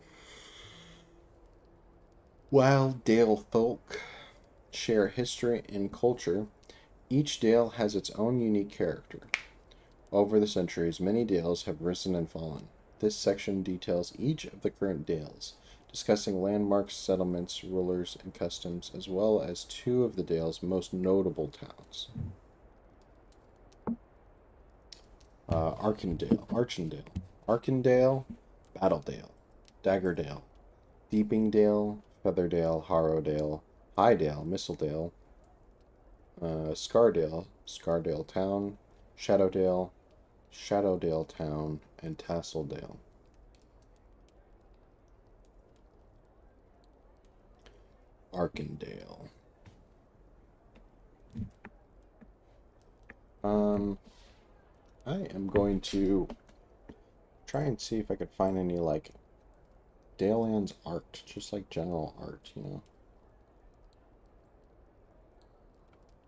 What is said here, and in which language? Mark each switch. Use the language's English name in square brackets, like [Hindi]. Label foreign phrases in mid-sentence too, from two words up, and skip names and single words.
[English] While Dale folk share history and culture, each Dale has its own unique character. Over the centuries, many Dales have risen and fallen. This section details each of the current Dales, discussing landmarks, settlements, rulers, and customs, as well as two of the Dale's most notable towns. Arkendale, Battledale, Daggerdale, Deepingdale, Featherdale, Harrowdale, Highdale, Mistledale, Scardale Town, Shadowdale Town, and Tasseldale. Arkendale. I am going to try and see if I could find any, like, Dalelands art, just like general art, you know.